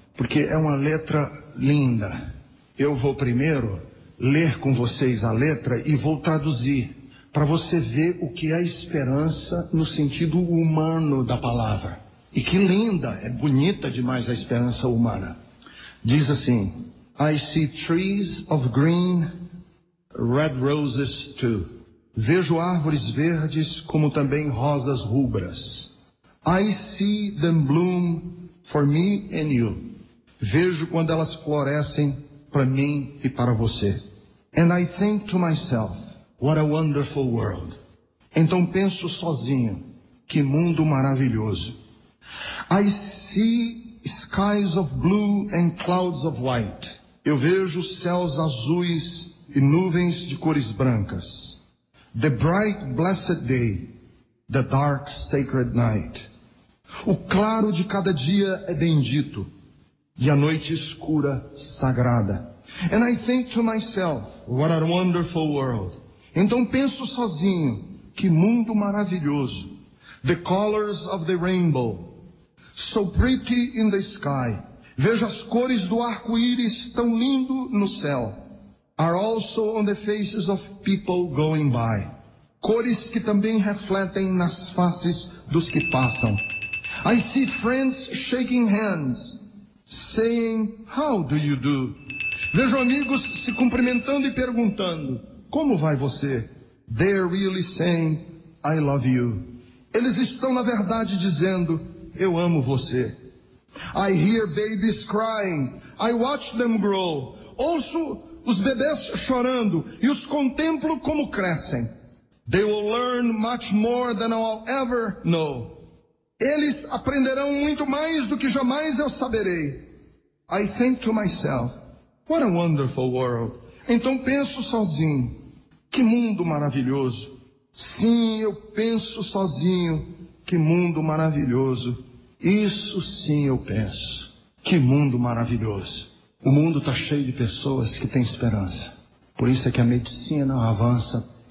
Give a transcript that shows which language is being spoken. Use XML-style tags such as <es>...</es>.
<pt>Porque é uma letra linda. Eu vou primeiro ler com vocês a letra e vou traduzir, para você ver o que é esperança no sentido humano da palavra. E que linda, é bonita demais a esperança humana. Diz assim:</pt> <en>I see trees of green, red roses too.</en> <pt>Vejo árvores verdes como também rosas rubras.</pt> <en>I see them bloom for me and you.</en> <pt>Vejo quando elas florescem para mim e para você.</pt> <en>And I think to myself, what a wonderful world.</en> <pt>Então penso sozinho, que mundo maravilhoso.</pt> <en>I see skies of blue and clouds of white.</en> <pt>Eu vejo céus azuis e nuvens de cores brancas.</pt> <en>The bright blessed day, the dark sacred night.</en> <pt>O claro de cada dia é bendito, e a noite escura sagrada.</pt> <en>And I think to myself, what a wonderful world.</en> <pt>Então penso sozinho, que mundo maravilhoso.</pt> <en>The colors of the rainbow, so pretty in the sky.</en> <pt>Vejo as cores do arco-íris tão lindo no céu.</pt> <en>are also on the faces of people going by.</en> <pt>Cores que também refletem nas faces dos que passam.</pt> <en>I see friends shaking hands, saying, how do you do?</en> <pt>Vejo amigos se cumprimentando e perguntando, como vai você?</pt> <en>They're really saying, I love you.</en> <pt>Eles estão na verdade dizendo, eu amo você.</pt> <en>I hear babies crying, I watch them grow.</en> <pt>Ouço os bebês chorando e os contemplo como crescem.</pt> <en>They will learn much more than I'll ever know.</en> <pt>Eles aprenderão muito mais do que jamais eu saberei.</pt> <en>I think to myself, what a wonderful world.</en> <pt>Então penso sozinho, que mundo maravilhoso. Sim, eu penso sozinho, que mundo maravilhoso. Isso sim eu penso, que mundo maravilhoso. O mundo está cheio de pessoas que têm esperança. Por isso é que a medicina avança.</pt>